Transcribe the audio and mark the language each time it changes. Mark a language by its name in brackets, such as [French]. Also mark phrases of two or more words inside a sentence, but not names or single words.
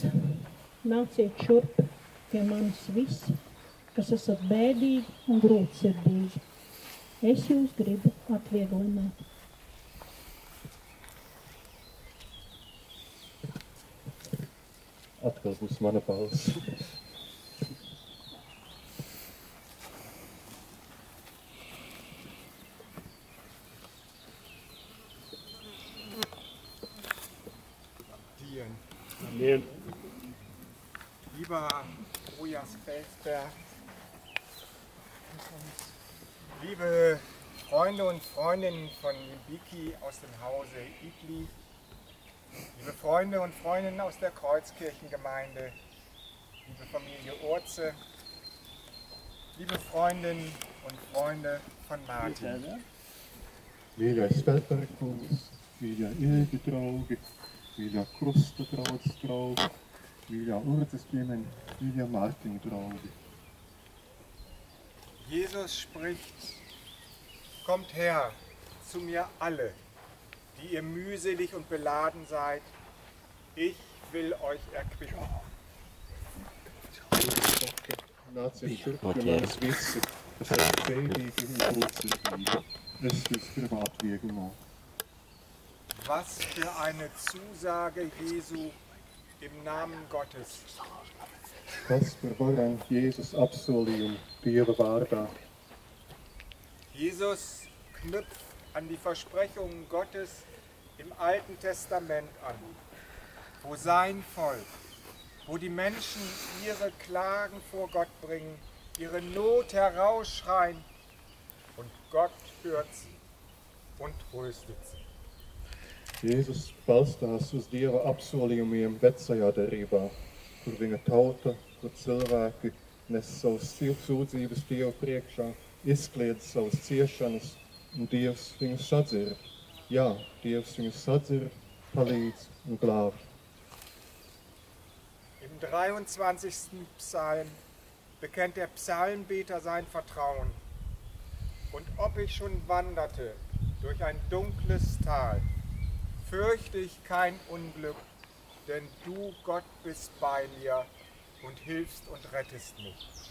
[Latvian] Nāciet šurp pie manis visi, kas esat bēdīgi un grūtsirdīgi. Es jūs gribu atvieglināt. Atkal būs mana balss. Amen. [German] Lieber Rojas Felsberg, liebe Freunde und Freundinnen von Biki aus dem Hause Igli, liebe Freunde und Freundinnen aus der Kreuzkirchengemeinde, liebe Familie Urze, liebe Freundinnen und Freunde von Martin. [Latvian] Mīļais Feldberg-kungs, mīļā Ilgi draugi, mīļā Krusta draugi, mīļā Urzes ģimene, mīļā Mārtiņa draugi. [German] Jesus spricht, kommt her zu mir alle, die ihr mühselig und beladen seid, ich will euch erquicken. [Latvian] Nāciet šurp pie manis visi, kas esat bēdīgi un grūtsirdīgi. Es jūs gribu atvieglināt. [German] Was für eine Zusage Jesu im Namen Gottes. [Latvian] Kas par varam Jēzus apsolījumu Dieva vārdā. [German] Jesus knüpft an die Versprechungen Gottes im Alten Testament an, wo sein Volk, wo die Menschen ihre Klagen vor Gott bringen, ihre Not herausschreien und Gott hört sie und tröstet sie. [Latvian] Jēzus balstās uz Dieva apsolījumiem vecajā derībā, kur viņa tauta, kur cilvēki nes savus sūdzības Dievu priekšā, izkliedz savas ciešanas, un Dievs viņus sadzird. Jā, Dievs viņus sadzird, palīdz un glāb. [German] Im 23. Psalm bekennt der Psalmbeter sein Vertrauen. Und ob ich schon wanderte durch ein dunkles Tal, fürchte ich kein Unglück, denn du, Gott, bist bei mir und hilfst und rettest mich.